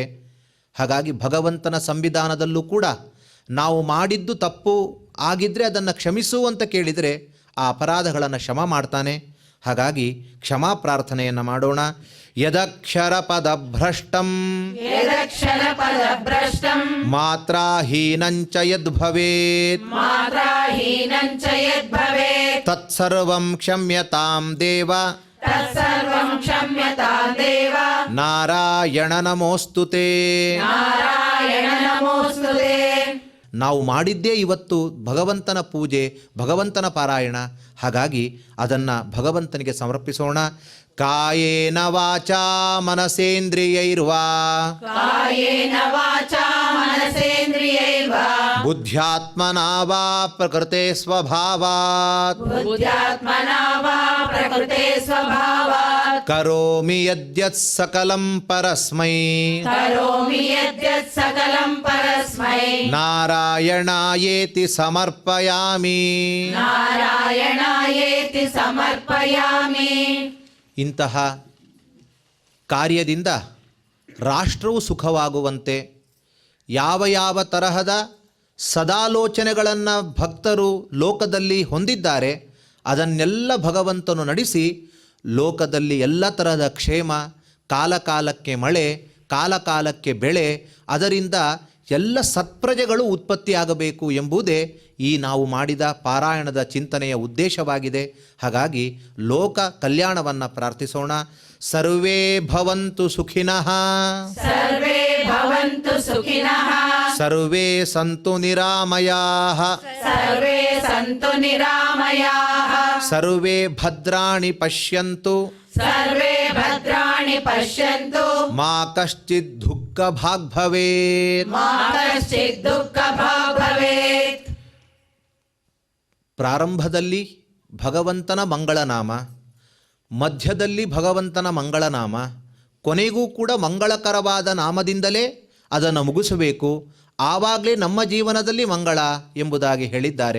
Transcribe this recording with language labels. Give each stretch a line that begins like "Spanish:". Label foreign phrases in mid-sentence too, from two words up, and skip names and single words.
Kannada: ಹಾಗಾಗಿ ಭಗವಂತನ ಸಂವಿಧಾನದಲ್ಲೂ ಕೂಡ ನಾವು ಮಾಡಿದ್ದು ತಪ್ಪು ಆಗಿದ್ದರೆ ಅದನ್ನು ಕ್ಷಮಿಸು ಅಂತ ಕೇಳಿದರೆ ಆ ಅಪರಾಧಗಳನ್ನು ಕ್ಷಮ ಮಾಡ್ತಾನೆ. ಹಾಗಾಗಿ ಕ್ಷಮಾ ಪ್ರಾರ್ಥನೆಯನ್ನು ಮಾಡೋಣ.
Sanskrit: ಯದಕ್ಷರ ಪದ ಭ್ರಷ್ಟಂ ಯದಕ್ಷರ ಪದ ಭ್ರಷ್ಟಂ ಮಾತ್ರಾಹೀನಂಚ ಯದ್ಭವೇತ್ ಮಾತ್ರಾಹೀನಂಚ ಯದ್ಭವೇತ್ ತತ್ಸರ್ವಂ ಕ್ಷಮ್ಯತಾಂ ದೇವ ತತ್ಸರ್ವಂ ಕ್ಷಮ್ಯತಾಂ ದೇವ ನಾರಾಯಣ ನಮೋಸ್ತುತೇ. ನಾರಾಯಣ ನಮೋಸ್ತುತೇ.
Kannada: ನಾವು ಮಾಡಿದ್ದೇ ಇವತ್ತು ಭಗವಂತನ ಪೂಜೆ, ಭಗವಂತನ ಪಾರಾಯಣ. ಹಾಗಾಗಿ ಅದನ್ನು ಭಗವಂತನಿಗೆ ಸಮರ್ಪಿಸೋಣ.
Sanskrit: ಕಾಯೇನ ವಾಚಾ ಮನಸೇಂದ್ರಿಯೈರ್ವಾ ಕಾಯೇನ ವಾಚಾ ಮನಸೇಂದ್ರಿಯೈರ್ವಾ ಬುದ್ಧ್ಯಾತ್ಮನಾ ವಾ ಪ್ರಕೃತೆ ಸ್ವಭಾವಾತ್ ಬುದ್ಧ್ಯಾತ್ಮನಾ ವಾ ಪ್ರಕೃತೆ ಸ್ವಭಾವಾತ್ ಕರೋಮಿ ಯದ್ಯತ್ ಸಕಲಂ ಪರಸ್ಮೈ ಕರೋಮಿ ಯದ್ಯತ್ ಸಕಲಂ ಪರಸ್ಮೈ ನಾರಾಯಣಾಯೇತಿ ಸಮರ್ಪಯಾಮಿ. ನಾರಾಯಣಾಯೇತಿ ಸಮರ್ಪಯಾಮಿ.
Kannada: ಇಂತಹ ಕಾರ್ಯದಿಂದ ರಾಷ್ಟ್ರವು ಸುಖವಾಗುವಂತೆ ಯಾವ ಯಾವ ತರಹದ ಸದಾಲೋಚನೆಗಳನ್ನು ಭಕ್ತರು ಲೋಕದಲ್ಲಿ ಹೊಂದಿದ್ದಾರೆ ಅದನ್ನೆಲ್ಲ ಭಗವಂತನು ನಡೆಸಿ ಲೋಕದಲ್ಲಿ ಎಲ್ಲ ತರಹದ ಕ್ಷೇಮ, ಕಾಲಕಾಲಕ್ಕೆ ಮಳೆ, ಕಾಲಕಾಲಕ್ಕೆ ಬೆಳೆ, ಅದರಿಂದ ಎಲ್ಲ ಸತ್ಪ್ರಜೆಗಳು ಉತ್ಪತ್ತಿಯಾಗಬೇಕು ಎಂಬುದೇ ಈ ನಾವು ಮಾಡಿದ ಪಾರಾಯಣದ ಚಿಂತನೆಯ ಉದ್ದೇಶವಾಗಿದೆ. ಹಾಗಾಗಿ ಲೋಕ ಕಲ್ಯಾಣವನ್ನು ಪ್ರಾರ್ಥಿಸೋಣ.
Sanskrit: ಸರ್ವೇ ಭವಂತು ಸುಖಿನಃ ಸರ್ವೇ ಭವಂತು ಸುಖಿನಃ ಸರ್ವೇ ಸಂತು ನಿರಾಮಯಾಃ ಸರ್ವೇ ಸಂತು ನಿರಾಮಯಾಃ ಸರ್ವೇ ಭದ್ರಾಣಿ ಪಶ್ಯಂತು ಸರ್ವೇ ಭದ್ರಾಣಿ ಪಶ್ಯಂತು ಮಾ ಕಶ್ಚಿತ್ ದುಃಖ ಭಾಗ್ ಭವೇತ್. ಮಾ ಕಶ್ಚಿತ್ ದುಃಖ ಭಾಗ್ ಭವೇತ್.
Kannada: ಪ್ರಾರಂಭದಲ್ಲಿ ಭಗವಂತನ ಮಂಗಳನಾಮ, ಮಧ್ಯದಲ್ಲಿ ಭಗವಂತನ ಮಂಗಳನಾಮ, ಕೊನೆಗೂ ಕೂಡ ಮಂಗಳಕರವಾದ ನಾಮದಿಂದಲೇ ಅದನ್ನು ಮುಗಿಸಬೇಕು. ಆವಾಗಲೇ ನಮ್ಮ ಜೀವನದಲ್ಲಿ ಮಂಗಳ ಎಂಬುದಾಗಿ ಹೇಳಿದ್ದಾರೆ.